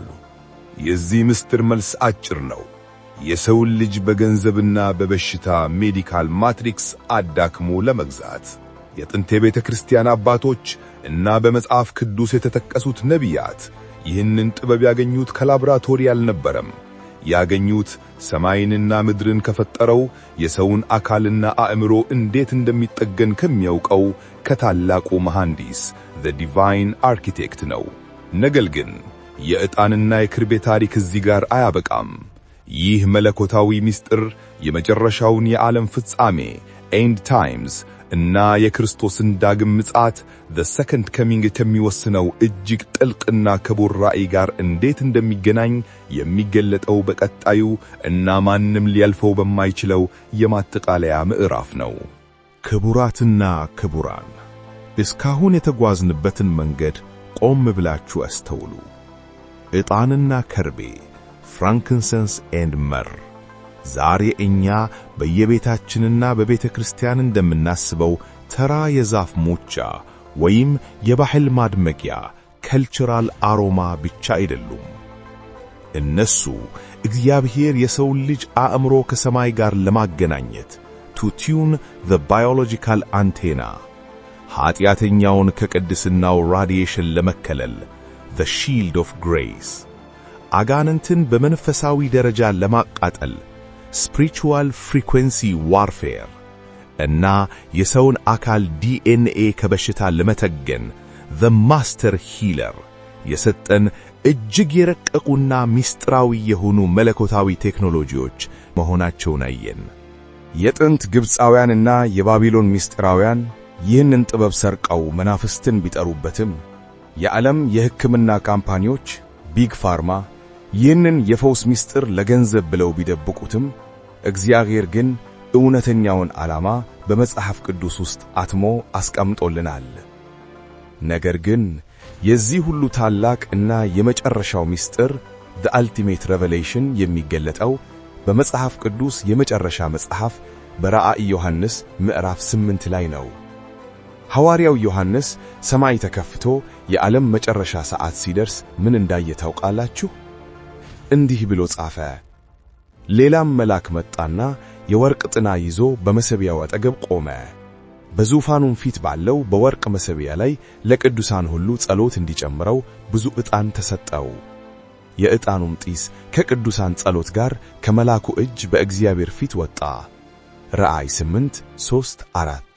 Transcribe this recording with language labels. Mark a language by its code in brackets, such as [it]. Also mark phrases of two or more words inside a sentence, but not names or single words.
[am] የዚህ ምስጢር መልስ አጭር ነው። የሰውን ልጅ በገንዘብና በበሽታ [en] medical matrix [am] አዳክሞ ለመግዛት የጥንት የቤተ ክርስቲያን አባቶች እና በመጽሐፍ ቅዱስ የተጠቀሱት ነቢያት ይህንን ጥበብ ያገኙት ከላብራቶሪ አልነበረም። ያገኙት ሰማይንና ምድርን ከፈጠረው የሰውን አካልና አእምሮ እንዴት እንደሚጠገን ከሚያውቀው ከታላቁ መሐንዲስ [en] the divine architect [am] ነው። ነገር ግን የዕጣንና የክርቤ ታሪክ እዚህ ጋር አያበቃም። ይህ መለኮታዊ ምስጢር የመጨረሻውን የዓለም ፍጻሜ [en] end times [am] እና የክርስቶስን ዳግም ምጽአት [en] the second coming [am] ከሚወስነው እጅግ ጥልቅና ክቡር ራእይ ጋር እንዴት እንደሚገናኝ የሚገለጠው በቀጣዩ እና ማንም ሊያልፈው በማይችለው የማጠቃለያ ምዕራፍ ነው። ክቡራትና ክቡራን፣ እስካሁን የተጓዝንበትን መንገድ ቆም ብላችሁ አስተውሉ። ዕጣንና ከርቤ [en] frankincense and myrrh [am] ዛሬ እኛ በየቤታችንና በቤተ ክርስቲያን እንደምናስበው ተራ የዛፍ ሙጫ ወይም የባህል ማድመቂያ [en] cultural aroma [am] ብቻ አይደሉም። እነሱ እግዚአብሔር የሰውን ልጅ አእምሮ ከሰማይ ጋር ለማገናኘት [en] to tune the biological antenna [am] ኃጢአተኛውን ከቅድስናው ራዲዬሽን ለመከለል [en] the shield of grace [am] አጋንንትን በመንፈሳዊ ደረጃ ለማቃጠል [en] spiritual frequency warfare [am] እና የሰውን አካል ዲኤንኤ ከበሽታ ለመተገን [en] the master healer [am] የሰጠን እጅግ የረቀቁና ሚስጥራዊ የሆኑ መለኮታዊ ቴክኖሎጂዎች መሆናቸውን አየን። የጥንት ግብፃውያንና የባቢሎን ሚስጥራውያን ይህንን ጥበብ ሰርቀው መናፍስትን ቢጠሩበትም የዓለም የሕክምና ካምፓኒዎች [en] Big Pharma [am] ይህንን የፈውስ ምስጢር ለገንዘብ ብለው ቢደብቁትም እግዚአብሔር ግን እውነተኛውን ዓላማ በመጽሐፍ ቅዱስ ውስጥ አትሞ አስቀምጦልናል። ነገር ግን የዚህ ሁሉ ታላቅ እና የመጨረሻው ምስጢር [en] the ultimate revelation [am] የሚገለጠው በመጽሐፍ ቅዱስ የመጨረሻ መጽሐፍ በራእይ ዮሐንስ ምዕራፍ 8 ላይ ነው። ሐዋርያው ዮሐንስ ሰማይ ተከፍቶ የዓለም መጨረሻ ሰዓት ሲደርስ ምን እንዳየ ታውቃላችሁ? እንዲህ ብሎ ጻፈ። ሌላም መልአክ መጣና የወርቅ ጥና ይዞ በመሰቢያው አጠገብ ቆመ። በዙፋኑም ፊት ባለው በወርቅ መሰቢያ ላይ ለቅዱሳን ሁሉ ጸሎት እንዲጨምረው ብዙ ዕጣን ተሰጠው። የዕጣኑም ጢስ ከቅዱሳን ጸሎት ጋር ከመልአኩ እጅ በእግዚአብሔር ፊት ወጣ። ራእይ 8:3-4